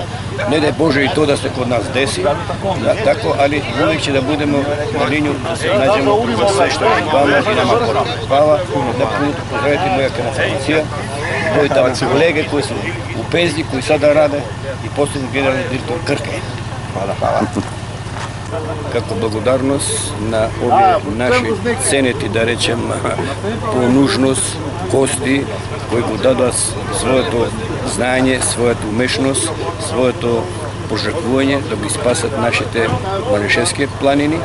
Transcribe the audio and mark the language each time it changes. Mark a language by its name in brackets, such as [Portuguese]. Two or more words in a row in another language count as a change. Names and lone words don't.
[Serbian] Ne daj Bože i to da se kod nas desi, tako, ali uvijek će da budemo na liniju, da se nađemo za sve što je vama i nama potrebno. Hvala, na putu pozdraviti moja kanalizacija, moji tamo kolege koji su u penziji, koji sada rade i posebno generalni direktor Krke. Hvala. [Macedonian] Kako благодарност на овие наши ценети, да речем, по нужност гости кои го дадоа своето знаење, својата умешност, своето пожртвување да ги спасат нашите Малишевски планини.